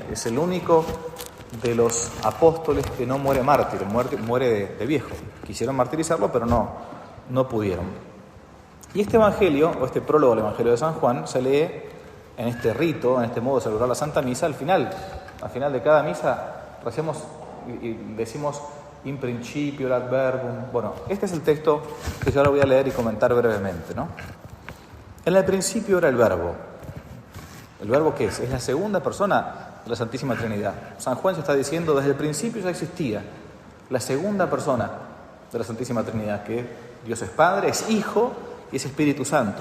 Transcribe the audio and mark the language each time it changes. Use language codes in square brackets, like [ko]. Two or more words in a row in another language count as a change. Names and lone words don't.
[es] Es el único de los apóstoles que no muere mártir, muere de viejo. Quisieron martirizarlo, pero no pudieron. Y este Evangelio, o este prólogo al Evangelio de San Juan, se lee en este rito, en este modo de celebrar la Santa Misa. Al final de cada misa, recemos y decimos [la] in principio ad verbum. [es] Bueno, este es el texto que yo ahora voy a leer y comentar brevemente, ¿no? En el principio era el Verbo. ¿El Verbo qué es? Es la segunda persona de la Santísima Trinidad. San Juan se está diciendo, desde el principio ya existía la segunda persona de la Santísima Trinidad, que Dios es Padre, es Hijo y es Espíritu Santo.